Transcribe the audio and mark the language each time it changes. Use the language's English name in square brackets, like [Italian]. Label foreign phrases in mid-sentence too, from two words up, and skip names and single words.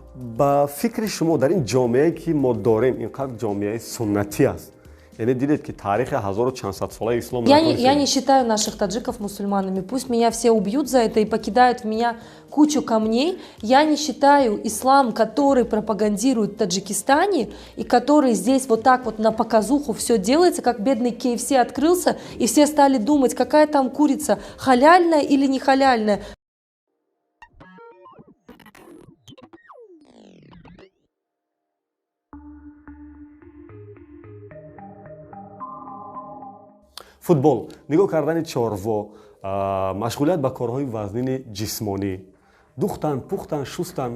[Tajik] با فکر شما در این جامعه که ما داریم اینقدر جامعه سنتی است. یعنی دیدید که تاریخ 1400 ساله اسلام [Russian] Я не считаю наших таджиков мусульманами. Пусть меня все убьют за это и покидают в меня кучу камней. Я не считаю ислам, который пропагандирует в Таджикистане и который здесь вот так вот на показуху все делается, как бедный KFC открылся, и все стали думать, какая там курица, халяльная или не халяльная. [Tajik] فوتبال نگاه کردن چاروا مشغولیت با کارهای وزنین جسمانی دوختن پختن شستن